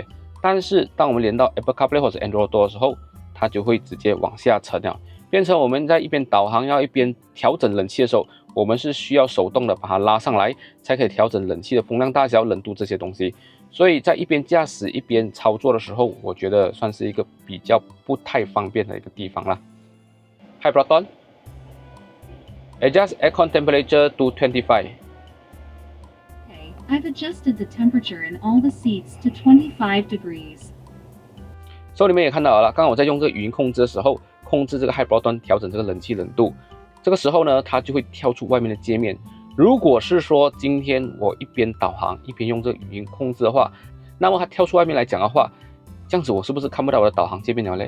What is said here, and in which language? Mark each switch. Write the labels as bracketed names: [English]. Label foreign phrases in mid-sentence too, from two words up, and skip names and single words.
[Chinese] 但是当我们连到 Apple CarPlay 或者 Android Auto 的时候，它就会直接往下沉了，变成我们在一边导航要一边调整冷气的时候， 我们是需要手动的把它拉上来，才可以调整冷气的风量大小、冷度这些东西。所以在一边驾驶一边操作的时候，我觉得算是一个比较不太方便的一个地方啦。 [English] Hi Proton, adjust aircon temperature to 25. Okay, I've adjusted the temperature in all the seats to 25 degrees. [Chinese] 所以你们也看到了，刚刚我在用这个语音控制的时候，控制这个 Hi Proton 调整这个冷气冷度，这个时候呢，它就会跳出外面的界面。如果是说今天我一边导航一边用这个语音控制的话，那么它跳出外面来讲的话，这样子我是不是看不到我的导航界面了嘞？